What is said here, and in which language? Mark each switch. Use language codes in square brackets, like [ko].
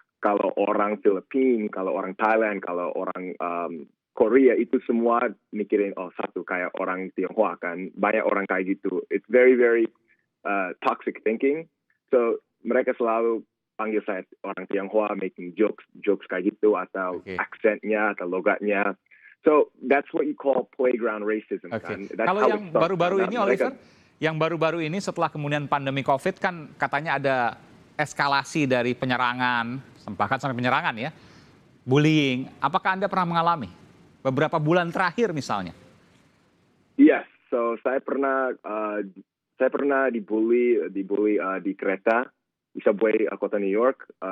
[id] Kalau orang Filipina, kalau orang Thailand, kalau orang Korea, itu semua mikirin satu kayak orang Tionghoa kan. Banyak orang kayak gitu. [en] It's very, very toxic thinking. [id] So mereka selalu panggil saya orang Tionghoa, [en] making jokes [id] kayak gitu, atau aksennya atau logatnya. [en] So that's what you call playground racism. [id] Kan? Kalau yang baru-baru ini, Oliver, yang baru-baru ini setelah kemudian pandemi COVID kan katanya ada eskalasi dari penyerangan, bahkan sampai penyerangan ya, bullying. Apakah Anda pernah mengalami beberapa bulan terakhir misalnya? Yes, so saya pernah dibully di kereta di subway kota New York.